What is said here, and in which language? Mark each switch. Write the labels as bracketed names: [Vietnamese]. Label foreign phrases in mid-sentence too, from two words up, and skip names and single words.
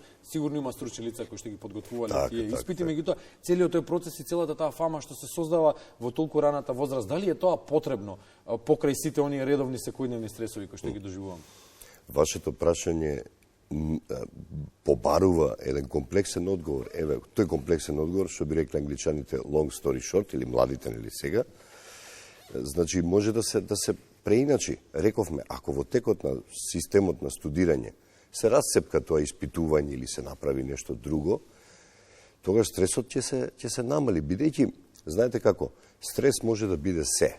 [Macedonian] Сигурно има стручни лица кои што ги подготвувале тие испити, меѓутоа целиот тој процес и целата таа фама што се создава во толку раната возраст, дали е тоа потребно покрај сите оние редовни секојдневни стресови кои што ги доживуваме? Вашето прашање побарува еден комплексен одговор. Еве, тој комплексен одговор, што би рекли англичаните [English] long story short, [Macedonian] или младите, нели сега, значи може да се преиначи. Рековме, ако во текот на системот на студирање се расцепка тоа испитување или се направи нешто друго, тогаш стресот ќе се намали. Бидејќи, знаете како, стрес може да биде се.